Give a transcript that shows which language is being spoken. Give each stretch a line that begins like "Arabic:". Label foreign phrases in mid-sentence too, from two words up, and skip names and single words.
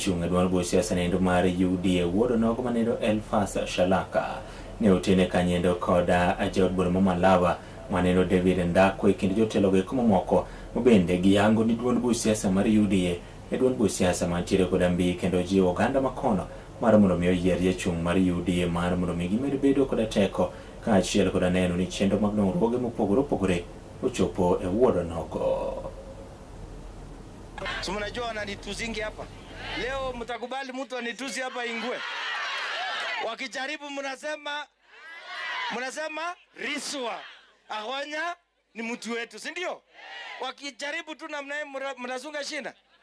Luo (Kenya and Tanzania): e duond buch siasa nendo mar UDA wuodo nogo manendo Elfas Shalaka ne otene Kanyendo koda jaod bura ma Malava maneno David Ndakwe kendo jotelo go moko mabende giyango ni duond buch siasa mar UDA e duond buch siasa mantiere koda mbi kendo jiwo oganda makono mar mondo mi oyier jachung' mar UDA mar mondo mi gimed bedo koda teko kaachiel koda neno ni chenro mag dongruoge mopogore opogore ochopo e wuodo nogo.
Swahili: So mnajua wananituzingi hapa leo, mtakubali mtu anituzi hapa Ingwe? Wakijaribu mnasema Riswa Ahonya ni mtu wetu, si ndio? Wakijaribu tu namna mnazunga shinda.